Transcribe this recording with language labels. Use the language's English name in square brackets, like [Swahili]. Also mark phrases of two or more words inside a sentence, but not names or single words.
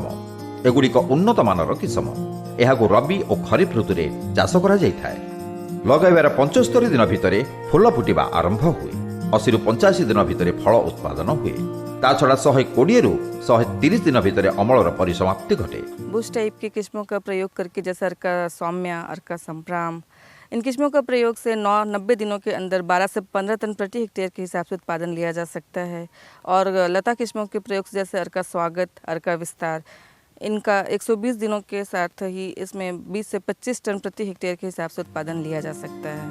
[Odia] ଏଗୁଡ଼ିକ ଉନ୍ନତମାନର କିସମ। ଏହାକୁ ରବି ଓ ଖରିଫ ଋତୁରେ ଚାଷ କରାଯାଇଥାଏ। ଲଗାଇବାର 75 ଦିନ ଭିତରେ ଫୁଲ ଫୁଟିବା ଆରମ୍ଭ ହୁଏ। 80ରୁ 85 ଦିନ ଭିତରେ ଫଳ ଉତ୍ପାଦନ ହୁଏ। ତାଛଡ଼ା 120ରୁ 130 ଦିନ ଭିତରେ ଅମଳର ପରିସମାପ୍ତି ଘଟେ। [English] bush type [Hindi] की किस्मों का प्रयोग करके जैसे अर्का सौम्या, अर्का संप्राम, इन किस्मों का प्रयोग से 9-90 दिनों के अंदर 12 से 15 टन प्रति हेक्टेयर के हिसाब से उत्पादन लिया जा सकता है। और लता किस्मों के प्रयोग से जैसे अर्का स्वागत, अर्का विस्तार, इनका 120 दिनों के साथ ही इसमें 20 से 25 टन प्रति हेक्टेयर के हिसाब से उत्पादन लिया जा सकता है।